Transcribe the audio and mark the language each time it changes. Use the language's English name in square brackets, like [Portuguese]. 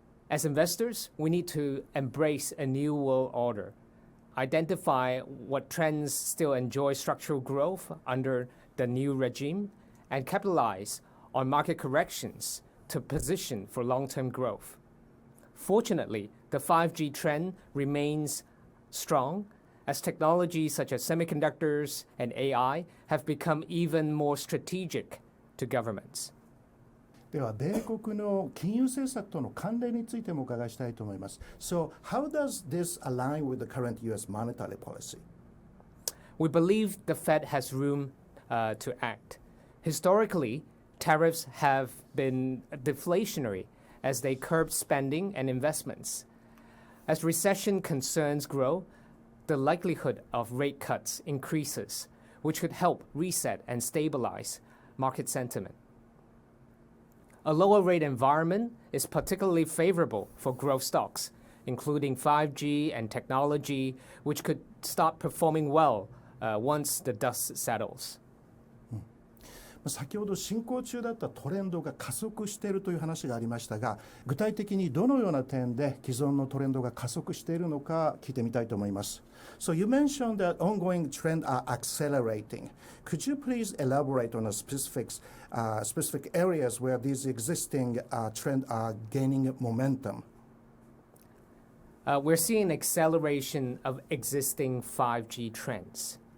[English] As investors, we need to embrace a new world order, identify what trends still enjoy structural growth under the new regime, and capitalize on market corrections to position for long-term growth. Fortunately, the 5G trend remains strong as technologies such as semiconductors and AI have become even more strategic to governments. [Japanese] では米国の金融政策との関連についてもお伺いしたいと思います。 [English] So, how does this align with the current U.S. monetary policy? We believe the Fed has room to act. Historically, tariffs have been deflationary as they curb spending and investments. As recession concerns grow, the likelihood of rate cuts increases, which could help reset and stabilize market sentiment. A lower rate environment is particularly favorable for growth stocks, including 5G and technology, which could start performing well once the dust settles. [Japanese] 先ほど進行中だったトレンドが加速しているという話がありましたが、具体的にどのような点で既存のトレンドが加速しているのか聞いてみたいと思います。 [English] So you mentioned that ongoing trends are accelerating. Could you please elaborate on the specific areas where these existing trends are gaining momentum? We're seeing an acceleration of existing 5G trends.